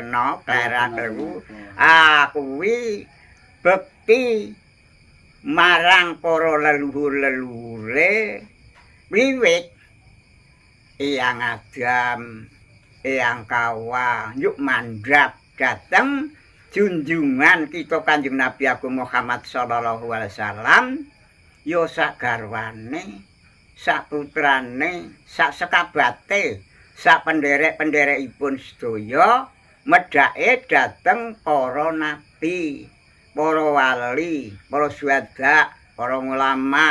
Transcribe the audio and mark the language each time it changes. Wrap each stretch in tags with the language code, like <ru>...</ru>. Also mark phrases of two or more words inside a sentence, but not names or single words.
<jv>kena klerak kleru kuwi bekti marang para leluhur-leluhure wiwit Eyang Adam Eyang Kawa yuk mandhap dateng junjungan kita Kanjeng Nabi Agung Muhammad</jv> <ar>صلى الله عليه وسلم</ar> <jv>ya sak garwane sak putrane sak sekabate sak penderek-penderekipun sedaya medhake dhateng para nabi para wali para syuhada para ulama</jv>